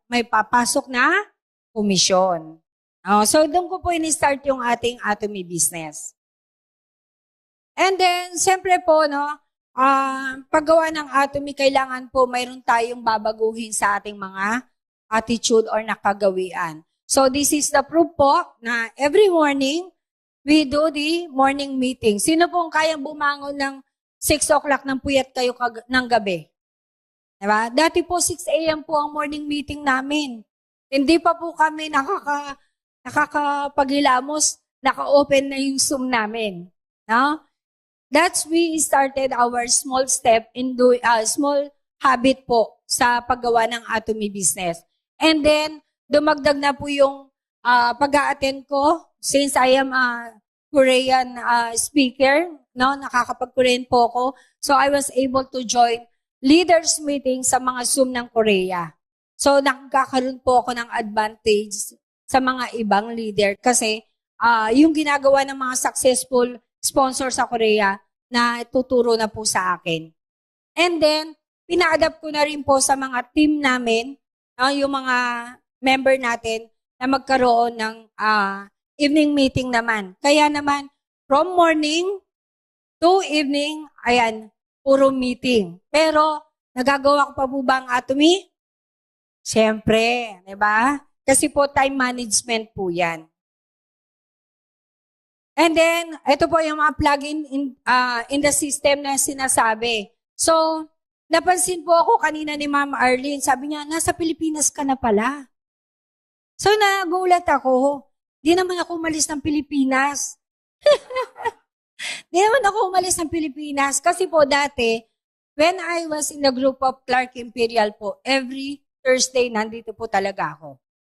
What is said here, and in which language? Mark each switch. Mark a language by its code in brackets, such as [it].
[tl] May papasok na komisyon. So, doon ko po in-start yung ating Atomy business. And then, siyempre po, no, paggawa ng Atomy, kailangan po mayroon tayong babaguhin sa ating mga attitude or nakagawian. [en] So, this is the proof po na every morning, we do the morning meeting. [tl] Sino pong kayang bumangon ng 6 o'clock ng puyat kayo ng gabi? Diba? Dati po 6 a.m. po ang morning meeting namin. Hindi pa po kami nakakapagilamos, naka-open na yung Zoom namin. No? [en] That's we started our small step in small habit [tl] po sa paggawa ng [en] Atomy business. [tl] And then, dumagdag na po yung pag-a-attend ko [en] since I am a Korean speaker, [tl] no? Nakakapag-Korean po ako. [en] So, I was able to join leaders meeting sa mga Zoom ng Korea. [tl] So, nakakaroon po ako ng advantage sa mga ibang leader kasi yung ginagawa ng mga successful sponsor sa Korea na tuturo na po sa akin. And then, pina-adapt ko na rin po sa mga team namin, yung mga member natin na magkaroon ng evening meeting naman. Kaya naman, from morning to evening, ayan, puro meeting. Pero, nagagawa ko pa po ba ang Atomy? Siyempre, di ba? Kasi po time management po yan. And then, ito po yung mga plug-in in the system na sinasabi. So, napansin po ako kanina ni Ma'am Arlene, sabi niya, nasa Pilipinas ka na pala. So, nagulat ako. Di naman ako umalis ng Pilipinas. Di naman ako umalis ng Pilipinas. Kasi po dati, [en] when I was in the group of Clark Imperial [tl] po, every Thursday, nandito po talaga ako.